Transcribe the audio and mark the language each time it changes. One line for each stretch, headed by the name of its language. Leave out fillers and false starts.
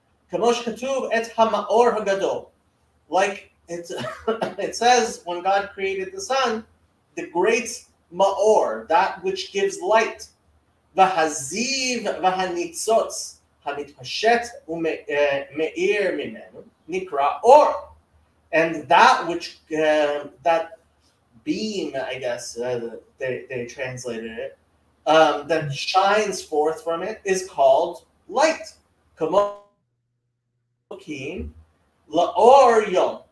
Hebrew: כמו שכתוב את המאור הגדול.
English: Like it says when God created the sun, the great מאור, that which gives light.
Hebrew: והזיו והניצוץ המתפשט ומאיר ממנו נקרא אור.
English: And that which, that beam, I guess they translated it, that shines forth from it is called light.
Hebrew: כמו לאור יום.